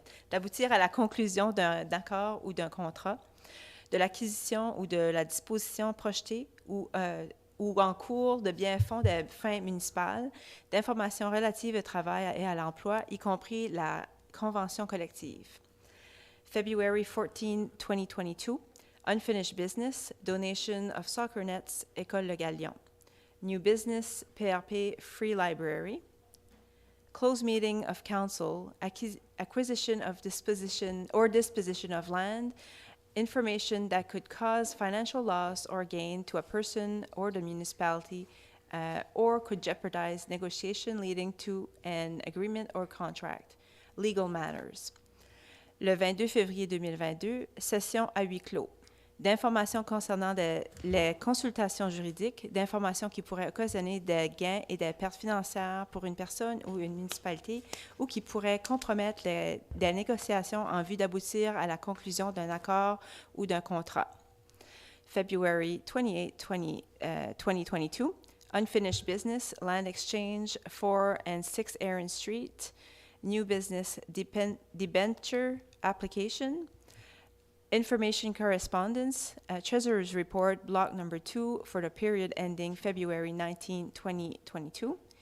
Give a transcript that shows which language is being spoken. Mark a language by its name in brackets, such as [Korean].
[French] d'aboutir à la conclusion d'un accord ou d'un contrat, de l'acquisition ou de la disposition projetée ou en cours de biens-fonds des fins municipales, d'informations relatives au travail et à l'emploi, y compris la convention collective. [English] February 14, 2022, unfinished business, donation of soccer nets, École Le Galion. New business, PRP Free Library. Closed meeting of council, acquisition of disposition of land, information that could cause financial loss or gain to a person or the municipality or could jeopardize negotiation leading to an agreement or contract. Legal matters. [French] Le 22 février 2022, session à huis clos. D'informations concernant les consultations juridiques, d'informations qui pourraient occasionner des gains et des pertes financières pour une personne ou une municipalité ou qui pourraient compromettre des négociations en vue d'aboutir à la conclusion d'un accord ou d'un contrat. [English] February 28, 2022, unfinished business, land exchange, 4 and 6 Aaron Street, new business debenture application, information correspondence, Treasurer's Report, block number 2 for the period ending February 19, 2022,